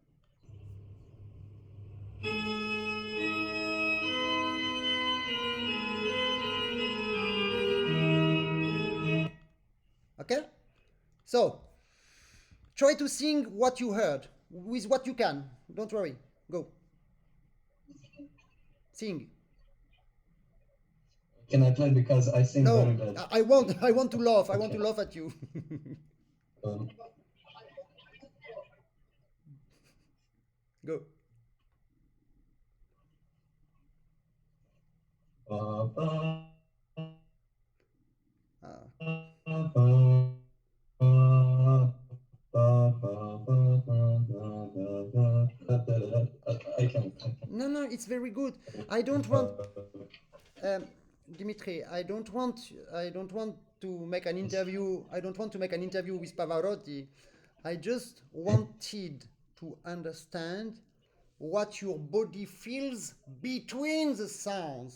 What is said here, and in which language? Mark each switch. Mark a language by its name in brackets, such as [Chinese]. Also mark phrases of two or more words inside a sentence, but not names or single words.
[English] Okay, so try to sing what you heard with what you can. Don't worry. Go. Sing. Can I play because I sing very No, bad? I want to laugh. I want to Okay. laugh at you. Um, Go. ba, ba, Ah. ba, ba, ba, ba, ba, ba, ba, ba, ba. I can't. No, it's very good. I don't want, Dimitri. I don't want to make an interview. I don't want to make an interview with Pavarotti. I just wanted to understand what your body feels between the sounds.